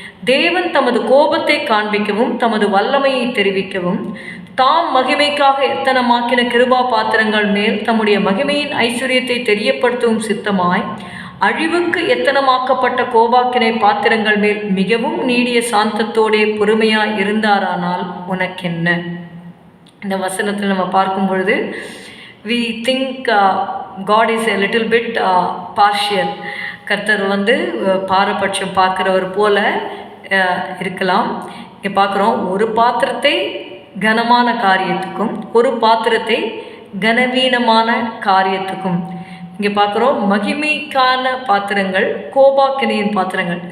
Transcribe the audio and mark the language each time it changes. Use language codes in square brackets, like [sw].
[ta] தேவன் தமது கோபத்தை காண்பிக்கவும் தமது வல்லமையை தெரிவிக்கவும் தாம் மகிமைக்காக எத்தனமாக்கின கிருபா பாத்திரங்கள் மேல் தம்முடைய மகிமையின் ஐஸ்வர்யத்தை தெரியப்படுத்தவும் சித்தமாய் அழிவுக்கு எத்தனமாக்கப்பட்ட கோபாக்கினை பாத்திரங்கள் மேல் மிகவும் நீடிய சாந்தத்தோடே பொறுமையாய் இருந்தாரானால் உனக்கென்ன? இந்த வசனத்தில் நம்ம பார்க்கும் பொழுது [en] we think God is a little bit partial. [ta] கர்த்தர் பாரபட்சம் பார்க்குறவர் போல இருக்கலாம். இங்கே பார்க்குறோம், ஒரு பாத்திரத்தை கனமான காரியத்துக்கும் ஒரு பாத்திரத்தை கனவீனமான காரியத்துக்கும். இங்கே பார்க்குறோம் மகிமைக்கான பாத்திரங்கள், கோபாக்கினையின் பாத்திரங்கள்.